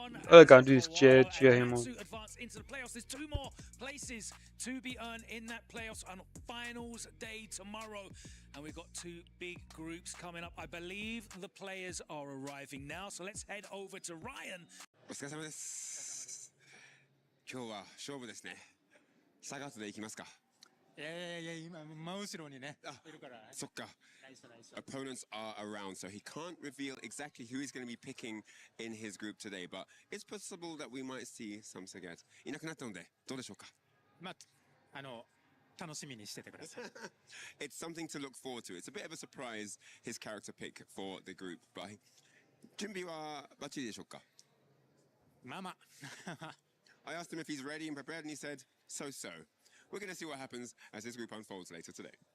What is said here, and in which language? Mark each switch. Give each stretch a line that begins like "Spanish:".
English: All I can do is cheer him on. Into the playoffs. There's 2 more places to be earned in that playoffs on finals day tomorrow, and we've got 2 big groups coming up. I believe the players are arriving now, so let's head over to Ryan.
Japanese: お疲れ様です。今日は勝負ですね。サガートで行きますか。いやいやいや、今真後ろにね、いるから。そっか。ナイスナイス。
English: Opponents are around, so he can't reveal exactly who he's going to be picking in his group today, but it's possible that we might see some Sagat.
Japanese: いなくなったので、どうでしょうか。まあ、楽しみにしててください。
English: It's something to look forward to. It's a bit of a surprise, his character pick for the group, but
Japanese: 準備はバッチリでしょうか。まあまあ。
English: I asked him if he's ready and prepared, and he said, so. We're going to see what happens as this group unfolds later today.